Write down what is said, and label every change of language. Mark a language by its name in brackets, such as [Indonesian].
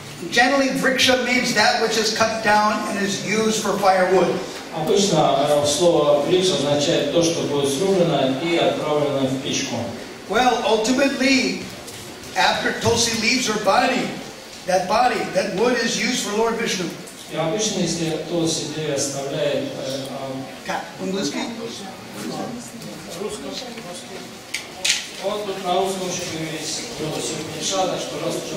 [English] Generally, vriksha means that which is cut down and is used for firewood. [Russian] Обычно слово «врикш» означает то, что будет срублено и отправлено в печку. [English] Well, ultimately, after Tulsi leaves her body, that wood is used for Lord Vishnu. [Russian] И обычно, если Тулси Деви оставляет... По-английски? Вот тут на русском еще появились Тулси Упанишада, что раз